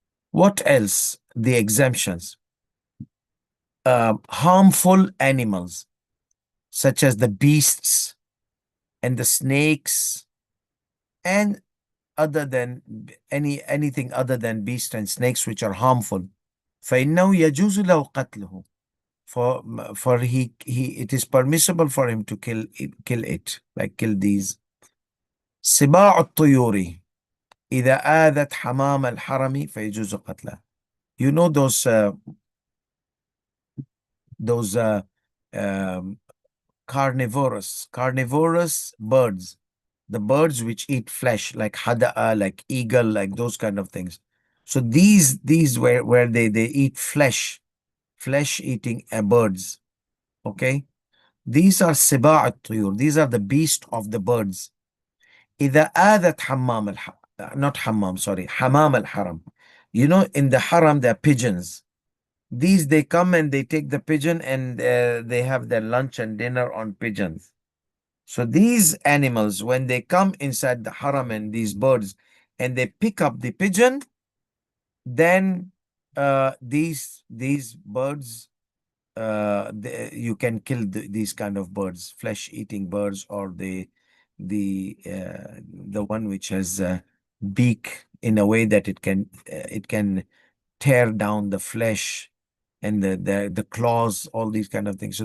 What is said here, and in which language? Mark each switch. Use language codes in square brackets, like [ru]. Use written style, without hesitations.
[en] What else? The exemptions. Harmful animals, such as the beasts and the snakes, and other than anything other than beasts and snakes which are harmful. [ar] فإنه يجوز له قتله. [en] For he it is permissible for him to kill it, like kill these. [ar] سباع الطيور إذا آذت حمام الحرم فيجوز قتله. [en] You know those um, carnivorous birds, the birds which eat flesh, like hada'a, like eagle, like those kind of things. So these where they eat flesh eating birds. Okay, these are [ar] سباع الطيور. [en] These are the beast of the birds. [ar] إذا آذت [en] not hammam, sorry, [ar] حمام الحرم. [en] You know, in the haram there are pigeons. These, they come and they take the pigeon, and they have their lunch and dinner on pigeons. So these animals, when they come inside the haram, and these birds, and they pick up the pigeon, then these birds, you can kill these kind of birds, flesh-eating birds, or the one which has a beak in a way that it can tear down the flesh, and the claws, all these kind of things.